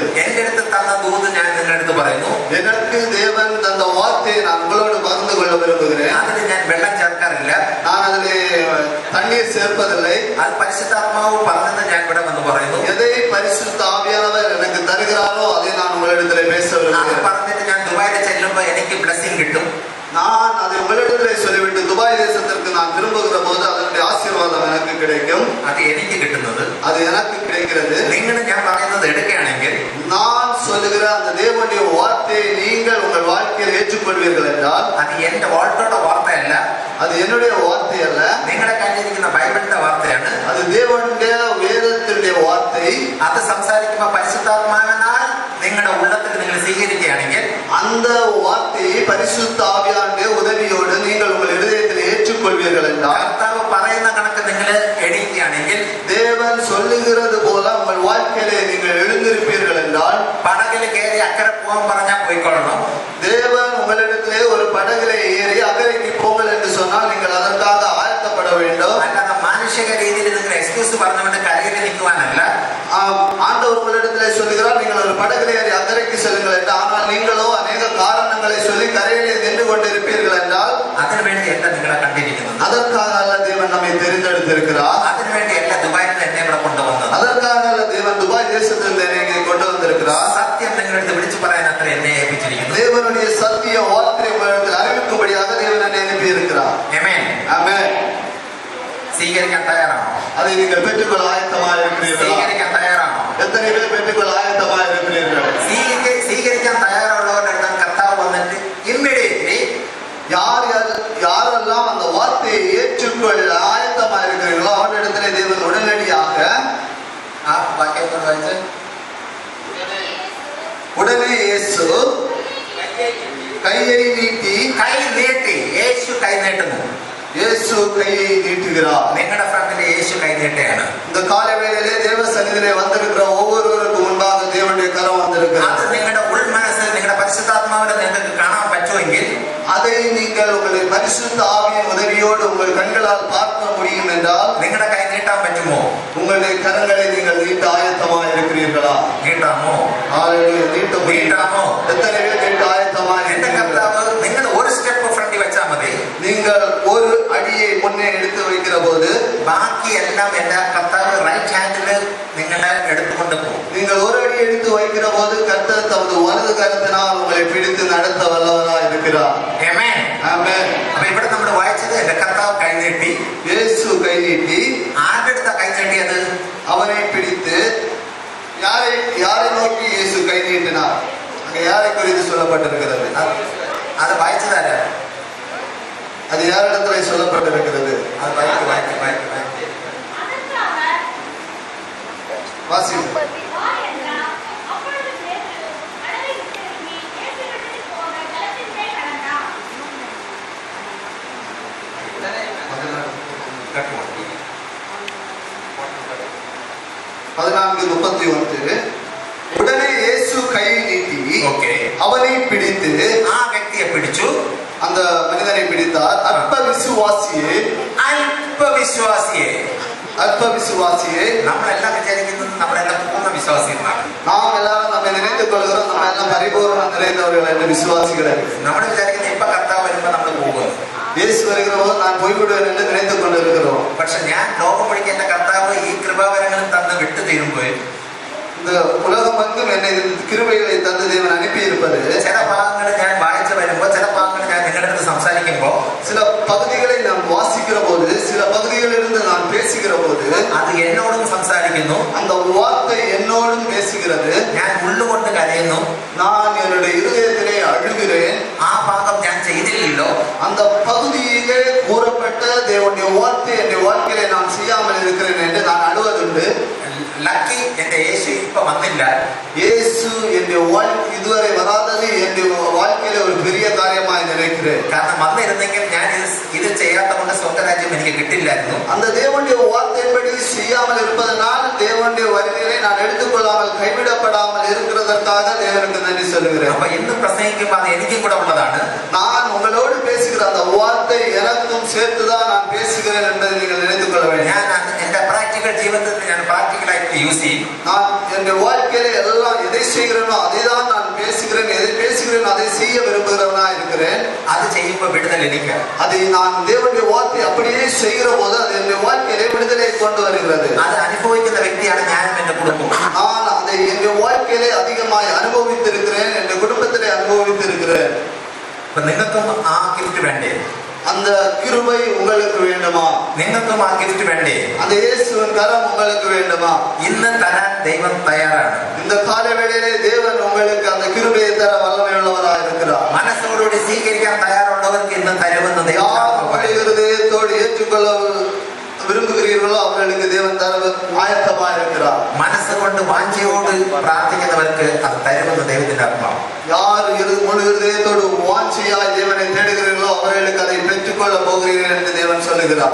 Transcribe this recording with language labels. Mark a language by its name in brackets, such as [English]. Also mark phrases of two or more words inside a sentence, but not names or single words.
[Malayalam] എന്റെ അടുത്ത് തന്ന ദൂത് ഞാൻ നിങ്ങളുടെ അടുത്ത് പറയുന്നു. [Tamil] எனக்கு தேவன் தந்த வார்த்தையை நான் உங்களோடு பகிர்ந்து கொள்ள விரும்புகிறேன். [Malayalam] അതിൽ ഞാൻ വെള്ളം ചേർക്കാറില്ല. [Tamil] நான் அதிலே தண்ணீர் சேர்ப்பதில்லை. [Malayalam] അത് പരിശുദ്ധാത്മാവ് പറഞ്ഞത് ഞാൻ ഇവിടെ വന്ന് പറയുന്നു. [Tamil] எதை பரிசுத்த ஆவியானவர் எனக்கு தருகிறாரோ அதை நான் உங்களிடத்திலே பேச [Malayalam] അത് [Tamil] விரும்புகிறேன். [Malayalam] പറഞ്ഞിട്ട് ഞാൻ ദുബായിൽ ചെല്ലുമ്പോ എനിക്ക് ബ്ലെസ്സിങ് കിട്ടും. [Tamil] நான் அதை உங்களிடத்திலே சொல்லிவிட்டு துபாய் தேசத்திற்கு நான் திரும்புகிற போது அதனுடைய ஆசீர்வாதம் எனக்கு கிடைக்கும். [Malayalam] അത് എനിക്ക് കിട്ടുന്നത്. [Tamil] அது எனக்கு கிடைக்கிறது. [Malayalam] നിങ്ങൾ ഞാൻ പറയുന്നത് എടുക്കുകയാണെങ്കിൽ, [Tamil] நான் சொல்லுகிற அந்த தேவனுடைய வார்த்தையை நீங்கள் உங்கள் வாழ்க்கையில் ஏற்றுக்கொள்வீர்கள் என்றால், [Malayalam] അത് എന്റെ വാഴ്ത്തോടെ വാർത്തയല്ല, [Tamil] அது என்னுடைய வார்த்தை அல்ல, [Malayalam] നിങ്ങളുടെ കയ്യിലിരിക്കുന്ന ബൈബിളിന്റെ വാർത്തയാണ്. [Tamil] அது தேவனுடைய வேதத்தினுடைய வார்த்தை. [Malayalam] അത് സംസാരിക്കുമ്പോൾ പരിശുദ്ധാത്മാവിനാൽ നിങ്ങളുടെ ഉള്ളത്തിൽ നിങ്ങൾ സ്വീകരിക്കുകയാണെങ്കിൽ, [Tamil] அந்த அந்த வார்த்தையை பரிசுத்த ஆவியானுடைய உதவியோடு நீங்கள் உங்கள் இதயத்தில் ஏற்றுக்கொள்வீர்கள் என்றால், [Malayalam] കർത്താവ് പറയുന്ന കണക്ക് നിങ്ങൾ എണീക്കുകയാണെങ്കിൽ, [Tamil] தேவன் சொல்லுகிறது போல உங்கள் வாழ்க்கையிலே நீங்கள் எழுந்திருப்பீர்கள் என்றால், [Malayalam] പടകിൽ കയറി അക്കരെ പോകാൻ പറഞ്ഞാൽ പോയിക്കൊള്ളണം. [Tamil] தேவன் உங்களிடத்திலே ஒரு படகிலே ஏறி அக்கறைக்கு போங்கள் என்று சொன்னால் நீங்கள் அதற்காக ஆயத்தப்பட வேண்டும். [Malayalam] അല്ലാതെ മാനുഷിക രീതിയിൽ നിങ്ങൾ എക്സ്ക്യൂസ് പറഞ്ഞുകൊണ്ട് കരയിൽ നിൽക്കുവാനല്ല. [Tamil] ஆண்டவர் உங்களிடத்திலே சொல்லுகிறார், நீங்கள் ஒரு படகிலே ஏறி அக்கறைக்கு செல்லுங்கள் என்று. ஆனால் நீங்களோ அநேக காரணங்களை சொல்லி கரையிலே நின்று கொண்டிருப்பீர்கள் என்றால், [Malayalam] അതിനുവേണ്ടിയല്ല നിങ്ങളെ കണ്ടിരിക്കുന്നത്. [Tamil] அதற்காக அல்ல தேவன் நம்மை தெரிந்தெடுத்திருக்கிறார். [Malayalam] അതിനുവേണ്ടിയല്ല ദുബായിൽ നിന്ന് എന്നെ ഇവിടെ കൊണ്ടുവന്നത്. [Tamil] அதற்காக அல்ல தேவன் துபாய் தேசத்தில் என்னை கொண்டு வந்திருக்கிறார். [Malayalam] സത്യം നിങ്ങളെടുത്ത് വിളിച്ചു പറയാൻ അത്ര എന്നെ ഏൽപ്പിച്ചിരിക്കുന്നു. [Tamil] தேவனுடைய சத்திய வார்த்தையை உங்களிடத்தில் அறிவிக்கும்படியாக தேவன் என்னை அனுப்பி இருக்கிறார். [Malayalam] ആമേൻ. [Tamil] ஆமென். [Malayalam] സ്വീകരിക്കാൻ തയ്യാറാണോ? [Tamil] அதை நீங்கள் பெற்றுக்கொள்ள ஆயத்தமாக இருக்கிறீர்களா? [Malayalam] സ്വീകരിക്കാൻ തയ്യാറാണോ? [Tamil] எத்தனை பேர் பெற்றுக்கொள்ள ஆயத்தமாக இருக்கிறீர்கள்? [Malayalam] സ്വീകരിക്കാൻ തയ്യാറുള്ളവരുടെ അടുത്ത് കർത്താവ് വന്നിട്ട് ഇമ്മീഡിയറ്റ്ലി [Tamil] யாரெல்லாம் அந்த வார்த்தையை ஏற்றுக்கொள்ள ஆயத்தமாக இருக்கிறீர்களோ அவரிடத்திலே தேவன் உடனடியாக [Malayalam] ആ വാക്യം കൊണ്ട് വായിച്ച്, [Tamil] உடனே இயேசு கையை நீட்டி, [Malayalam] കൈ നീട്ടി. യേശു കൈ നീട്ടുന്നു. [Tamil] இயேசு கையை நீட்டுகிறார். [Malayalam] നിങ്ങളുടെ ഫ്രണ്ടിൽ യേശു കൈ നീട്ടുകയാണ്. [Tamil] இந்த கால வேளையிலே தேவ சந்நிதியிலே வந்திருக்கிற ஒவ்வொருவருக்கும் முன்பாக தேவனுடைய கரம் [Malayalam] അത് [Tamil] வந்திருக்கிறது. [Malayalam] നിങ്ങളുടെ ഉൾമനസ്സിൽ നിങ്ങളുടെ പരിശുദ്ധാത്മാവിനെ നിങ്ങൾക്ക് കാണാൻ പറ്റുമെങ്കിൽ, [Tamil] அதை நீங்கள் உங்களுடைய பரிசுத்த ஆவியின் உதவியோடு உங்கள் கண்களால் பார்க்க முடியும் என்றால், [Malayalam] നിങ്ങളുടെ കൈ നീട്ടാൻ പറ്റുമോ? [Tamil] உங்களுடைய கரங்களை நீங்கள் நீட்ட ஆயத்தமாக இருக்கிறீர்களா? [Malayalam] നീട്ടാമോ? [Tamil] ஹalleluya. நீட்ட முடியும். [Malayalam] നീട്ടാമോ? [Tamil] எத்தனை பேர் நீட்ட ஆயத்தமாக [Malayalam] എന്റെ [Tamil] இருக்கிறீர்கள்? [Malayalam] കർത്താവ് നിങ്ങൾ ഒരു [English] step front [Malayalam] വെച്ചാൽ മതി. [Tamil] நீங்கள் ஒரு அடியை முன்னே எடுத்து வைக்கிற போது [Malayalam] ബാക്കി എല്ലാം എന്റെ കർത്താവ് [English] right hand [Malayalam] നിങ്ങളെ എടുത്തുകൊണ്ട് പോകും. [Tamil] நீங்கள் ஒரு அடி எடுத்து வைக்கிற போது கர்த்தர் தமது வலது கரத்தினால் உங்களை பிடித்து நடத்த வல்லவராய் இருக்கிறார். [Malayalam] ആമേൻ. [Tamil] ஆமென். [Malayalam] അപ്പൊ ഇവിടെ നമ്മൾ വായിച്ചത് എന്റെ കർത്താവ് കൈ നീട്ടി. [Tamil] இயேசு கை நீட்டி [Malayalam] ആരുടെ അടുത്ത കൈ നീട്ടിയത്? [Tamil] அவனை பிடித்து யாரை நோக்கி இயேசு கை நீட்டினார்? அங்கே யாரை குறித்து சொல்லப்பட்டிருக்கிறது? [Malayalam] അത് വായിച്ചതാരാ? [Tamil] அது யாரிடத்துல சொல்லப்பட்டிருக்கிறது? [Malayalam] അത് വായിക്ക്. [Tamil] வாசி. [Malayalam] കേട്ടോ? 14:31. [Tamil] உடனே இயேசு கையை நீட்டி [Malayalam] ഓക്കേ. [Tamil] அவனை பிடித்து, [Malayalam] ആ വ്യക്തിയെ പിടിച്ചു. [Tamil] அந்த மனிதனை பிடித்தார். அற்ப விசுவாசியே, [Malayalam] അല്പവിശ്വാസിയെ. [Tamil] அற்ப விசுவாசியே. [Malayalam] നമ്മളെല്ലാം വിചാരിക്കുന്നത് നമ്മളെല്ലാം പൂർണ്ണ വിശ്വാസികളാണ്. [Tamil] நாம் எல்லாரும் நம்ம நினைத்துக் கொள்கிறோம் நம்ம எல்லாம் பரிபூர்ணம் நிறைந்தவர்கள் என்று விசுவாசிகள். [Malayalam] നമ്മൾ വിചാരിക്കുന്നത് ഇപ്പൊ കർത്താവ് വരുമ്പോ നമ്മൾ പോകും. [Tamil] இயேசு வருகிற போது நான் போய்விடுவேன் என்று நினைத்துக் கொண்டிருக்கிறோம். [Malayalam] പക്ഷെ ഞാൻ ലോകം വഴിക്ക് എന്റെ കർത്താവ് ഈ കൃപാവരങ്ങളും തന്ന് വിട്ടു തീരുമ്പോൾ, [Tamil] இந்த உலகம் எங்கும் என்னை கிருபைகளை தந்து தேவன் அனுப்பி இருப்பது, [Malayalam] ചില ഭാഗങ്ങൾ ഞാൻ വായിച്ചു വരുമ്പോ, ചില ഭാഗങ്ങൾ ഞാൻ നിങ്ങളുടെ അടുത്ത് സംസാരിക്കുമ്പോ, [Tamil] சில பகுதிகளை நான் வாசிக்கிற போது, சில பகுதிகளிலிருந்து நான் பேசுகிற போது, [Malayalam] അത് എന്നോടും സംസാരിക്കുന്നു. [Tamil] அந்த வார்த்தை என்னோடும் பேசுகிறது. [Malayalam] ഞാൻ ഉള്ളുകൊണ്ട് കരയുന്നു. [Tamil] நான் என்னுடைய இருதயத்திலே அழுகிறேன். [Malayalam] ആ ഭാഗം ഞാൻ ചെയ്തില്ലല്ലോ. [Tamil] அந்த பகுதியிலே கூறப்பட்ட தேவனுடைய வார்த்தை என்னுடைய வாழ்க்கையிலே நான் செய்யாமல் இருக்கிறேன் என்று நான் அழுவதுண்டு. [Malayalam] ലക്കി എന്റെ യേശു ഇപ്പൊ വന്നില്ല. [Tamil] இயேசு என்னுடைய வாழ்க்கை இதுவரை வராதது என்னுடைய வாழ்க்கையில ஒரு பெரிய காரியமாய் நினைக்கிறேன். [Malayalam] കാരണം വന്നിരുന്നെങ്കിൽ ഞാൻ ഇത് ചെയ്യാത്ത കൊണ്ട് സ്വർഗരാജ്യം എനിക്ക് കിട്ടില്ലായിരുന്നു. [Tamil] அந்த தேவனுடைய வார்த்தையின்படி செய்யாமல் இருப்பதனால் தேவனுடைய வருகையை நான் எடுத்துக்கொள்ளாமல் கைவிடப்படாமல் இருக்கிறதற்காக தேவனுக்கு நன்றி சொல்லுகிறேன். [Malayalam] അപ്പൊ ഇന്ന് പ്രസംഗിക്കുമ്പോൾ അത് എനിക്കും കൂടെ ഉള്ളതാണ്. [Tamil] நான் உங்களோடு பேசுகிற அந்த வார்த்தை எனக்கும் சேர்த்துதான் நான் பேசுகிறேன் என்பதை நீங்கள் நினைத்துக் கொள்ள வேண்டும். [Malayalam] ഞാൻ എന്റെ പ്രാക്ടിക്കൽ ജീവിതത്തിൽ ഞാൻ പ്രാക്ടിക്കലായിട്ട് യൂസ് ചെയ്യും. [Tamil] நான் என்னுடைய வாழ்க்கையில எல்லாம் எதை செய்கிறேனோ அதை தான் நான் பேசுகிறேன். எதை பேசுகிறேன் அதை செய்ய விரும்புகிறவனா இருக்கிறேன். [Malayalam] അത് ചെയ്യുമ്പോൾ വിടുതൽ എനിക്ക്. [Tamil] அதை நான் தேவனுடைய வார்த்தை அப்படியே செய்கிற போது அது என்னுடைய வாழ்க்கையிலே விடுதலை கொண்டு வருகிறது. [Malayalam] അത് അനുഭവിക്കുന്ന വ്യക്തിയാണ് ഞാനും എന്റെ കുടുംബം. [Tamil] நான் அதை என்னுடைய வாழ்க்கையிலே அதிகமாய் அனுபவித்திருக்கிறேன். என் குடும்பத்திலே அனுபவித்திருக்கிறேன். [Malayalam] അപ്പൊ നിങ്ങൾക്കും ആ ഗിഫ്റ്റ് വേണ്ടേ? [Tamil] அந்த கிருபை உங்களுக்கு வேண்டுமா? [Malayalam] നിങ്ങൾക്കും ആ ഗിഫ്റ്റ് വേണ്ടേ? [Tamil] அந்த இயேசுவின் கரம் உங்களுக்கு வேண்டுமா? [Malayalam] ഇന്ന് തരാൻ ദൈവം തയ്യാറാണ്. [Tamil] இந்த கால வேளையிலே தேவன் உங்களுக்கு அந்த கிருபையை தர வல்லமையுள்ளவராய் இருக்கிறார். [Malayalam] മനസ്സോടുകൂടി സ്വീകരിക്കാൻ തയ്യാറുള്ളവർക്ക് ഇന്ന് തരുമെന്ന് [Tamil] யார் [Malayalam] ദൈവം. [Tamil] ஹிருதயத்தோடு ஏற்றுக்கொள்ள விரும்புகிறீர்களோ அவர்களுக்கு தேவன் தர ஆயத்தமா இருக்கிறார். [Malayalam] മനസ്സ് കൊണ്ട് വാഞ്ചയോട് പ്രാർത്ഥിക്കുന്നവർക്ക് അത് തരുമെന്ന് ദൈവത്തിന്റെ ആത്മാവ്. [Tamil] யார் முழு இதயத்தோடு வாஞ்சையாய் தேவனை தேடுகிறீர்களோ அவர்களுக்கு அதை பெற்றுக்கொள்ள போகிறீர்கள் என்று தேவன் சொல்லுகிறார்.